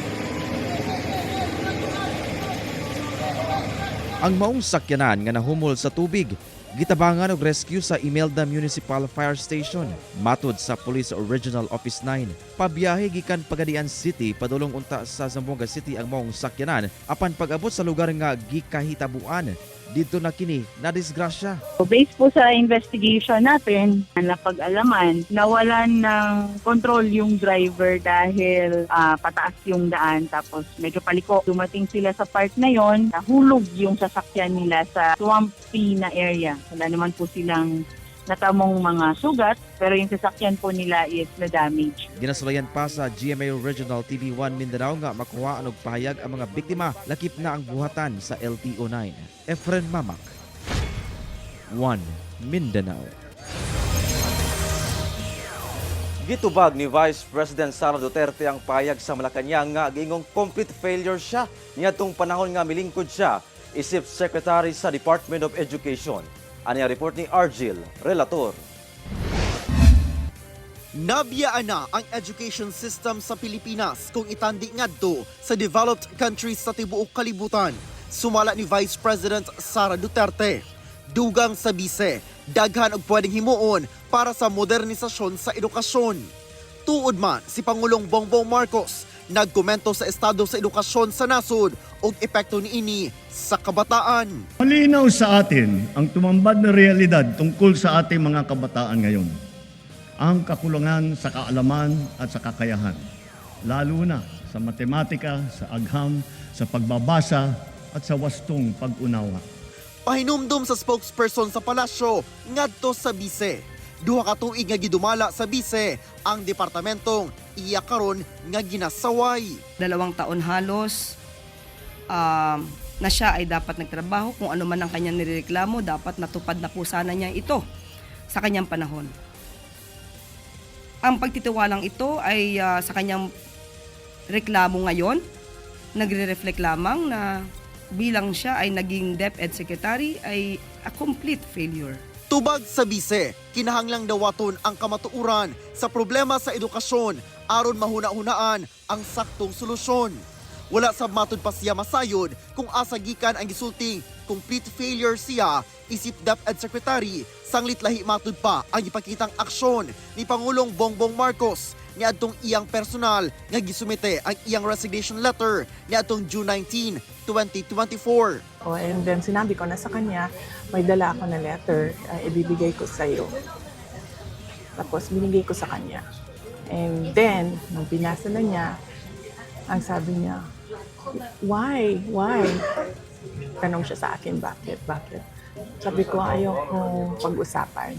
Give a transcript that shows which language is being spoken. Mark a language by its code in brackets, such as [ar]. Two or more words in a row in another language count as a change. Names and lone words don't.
[ceb] Ang maong sakyanan nga nahumol sa tubig gitabangan og rescue sa Imelda Municipal Fire Station. Matod sa Police Regional Office 9, pabiyahe gikan Pagadian City padulong unta sa Zamboanga City ang maong sakyanan apan pag-abot sa lugar nga gikahitabuan dito na kini na disgrasya. [tl] Based po sa investigation natin, napag-alaman, nawalan ng control yung driver dahil pataas yung daan tapos medyo paliko. Dumating sila sa part na yon, nahulog yung sasakyan nila sa swampy na area. Wala naman po silang natamong mga sugat pero yung sasakyan po nila is na-damage. [ceb] Ginasulayan pa sa GMA Regional TV 1 Mindanao nga makuha og pahayag ang mga biktima lakip na ang buhatan sa LTO9. Efren Mamak, 1 Mindanao. Gitubag ni Vice President Sara Duterte ang pahayag sa Malacañang nga giingong [en] complete failure [ceb] siya niadtong panahon nga milingkod siya isip Secretary sa Department of Education. Ani ang report ni Argil, relator. Nabiyaan na ang education system sa Pilipinas kung itandi ngadto sa developed countries sa tibuok kalibutan. Sumala ni Vice President Sara Duterte. Dugang sa bise, daghan og pwedeng himuon para sa modernisasyon sa edukasyon. Tuod man si Pangulong Bongbong Marcos, nagkomento sa estado sa edukasyon sa nasod ug epekto niini sa kabataan. [tl] Malinaw sa atin ang tumambad na realidad tungkol sa ating mga kabataan ngayon. Ang kakulangan sa kaalaman at sa kakayahan, lalo na sa matematika, sa agham, sa pagbabasa at sa wastong pag-unawa. [ceb] Pahinumdum sa spokesperson sa palasyo ngadto sa bise. Duha ka tuig nga gidumala sa bise ang departamentong iya karon nga ginasaway. [tl] 2 taon halos na siya ay dapat nagtrabaho. Kung ano man ang kanyang nireklamo, dapat natupad na po sana niya ito sa kanyang panahon. Ang pagtitiwalang ito ay sa kanyang reklamo ngayon, nagre-reflect lamang na bilang siya ay naging DepEd Secretary ay [en] a complete failure. [ceb] Tubag sa bise, kinahanglang dawaton ang kamatuuran sa problema sa edukasyon aron mahuna-hunaan ang saktong solusyon. Wala sab matud pa siya masayod kung asa gikan ang gisulting [en] complete failure [ceb] siya isip DepEd Secretary, sanglit lahi matud pa ang ipakitang aksyon ni Pangulong Bongbong Marcos niadtong iyang personal nga gisumite ang iyang [en] resignation letter [ceb] niadtong June 19, 2024. [en] And then [tl] sinabi ko na sa kanya, may dala ako na letter, ibibigay ko sa iyo. Tapos binigay ko sa kanya. [en] And then, [tl] nung binasa na niya, ang sabi niya, why? Tanong siya sa akin, bakit? Sabi ko, ayaw kong pag-usapan.